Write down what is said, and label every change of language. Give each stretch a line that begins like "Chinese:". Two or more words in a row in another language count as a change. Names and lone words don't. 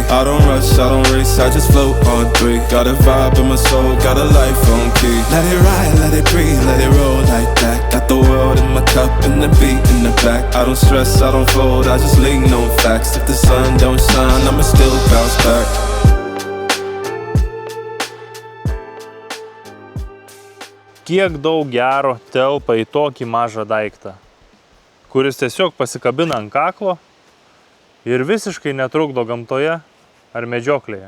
English: I don't rush, I don't race, I just float on 3. Got a vibe in my soul, got a life on key. Let it ride, let it breathe, let it roll like that. Got the world in my cup and the beat in the back. I don't stress, I don't fold, I just lean on facts. If the sun don't shine, I'ma still bounce back.
Lithuanian: Kiek daug gero telpa į tokį mažą daiktą, kuris tiesiog pasikabina ant kaklo ir visiškai netrukdo gamtoje ar medžioklėje.